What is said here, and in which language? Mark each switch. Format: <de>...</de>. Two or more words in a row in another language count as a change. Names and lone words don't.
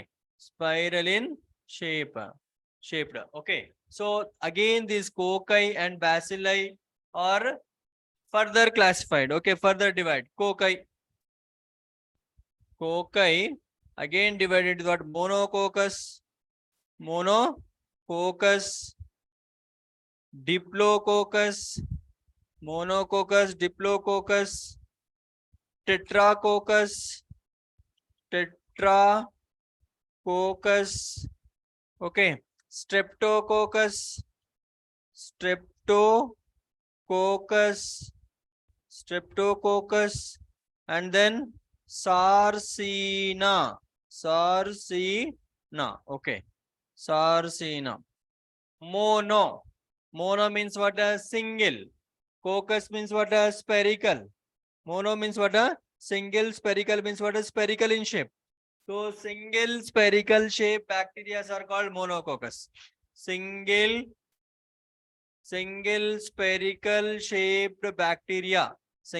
<en>Spiral in shape. Shaped. Okay. So again, these cocci and bacilli are further classified. Okay. Further divide. Cocci. Cocci again divided into what? Monococcus. Monococcus. Diplococcus, monococcus, diplococcus, tetracoccus, tetracoccus, okay, streptococcus, streptococcus, streptococcus, and then sarcina, sarcina, okay, sarcina, mono. Mono means what? A single. Coccus means what? A spherical. Mono means what? A single. Spherical means what? A spherical in shape. So single spherical shape bacteria are called monococcus. Single spherical shaped bacteria.</en>